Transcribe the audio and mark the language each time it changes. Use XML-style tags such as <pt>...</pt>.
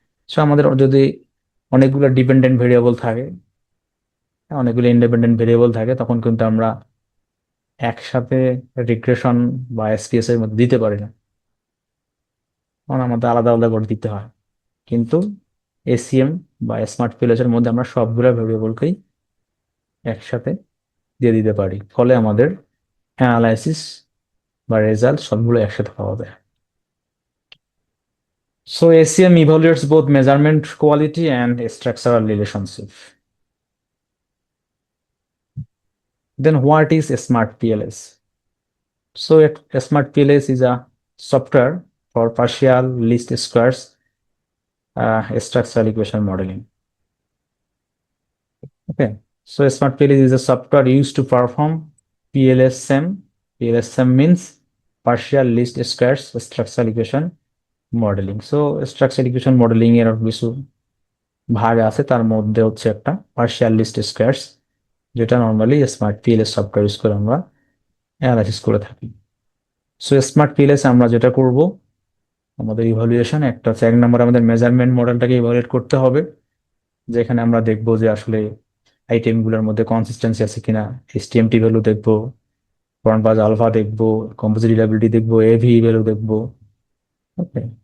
<bn>So আমাদের যদি অনেকগুলো ডিপেন্ডেন্ট ভেরিয়েবল থাকে, অনেকগুলো ইন্ডিপেন্ডেন্ট ভেরিয়েবল থাকে, তখন কিন্তু আমরা একসাথে রিগ্রেশন বা এসপিএস এর মধ্যে দিতে পারি না, তখন আমাদের আলাদা আলাদা করে দিতে হয়। কিন্তু এসিএম বা স্মার্ট পিএলএস এর মধ্যে আমরা সবগুলো ভেরিয়েবলকেই একসাথে দিয়ে দিতে পারি, ফলে আমাদের অ্যানালাইসিস বা রেজাল্ট সবগুলো একসাথে পাওয়া যায়।</bn> <en>So ACM evaluates both measurement quality and structural relationship. Then what is a smart PLS? So a smart PLS is a software for partial least squares structural equation modeling. Okay. So a smart PLS is a software used to perform PLSM. PLSM means partial least squares structural equation modeling. So structural equation modeling</en> <bn>এর কিছু ভাগ আছে, তার মধ্যে হচ্ছে একটা partial list squares, যেটা normally smart PLS software use করে আমরা অ্যানালাইসিস করে থাকি। সো স্মার্ট পিএলএস আমরা যেটা করব, আমাদের ইভালুয়েশন একটা হচ্ছে, এক নম্বর আমাদের মেজারমেন্ট মডেলটাকে ইভালুয়েট করতে হবে, যেখানে আমরা দেখব যে আসলে আইটেমগুলোর মধ্যে কনসিস্টেন্সি আছে কিনা, এসটিএমটি ভ্যালু দেখবো, ফ্রন্ট বাজ আলফা দেখবো, কম্পোজিট রিলায়েবিলিটি দেখবো, এভি ভ্যালু দেখবো। ওকে।</bn>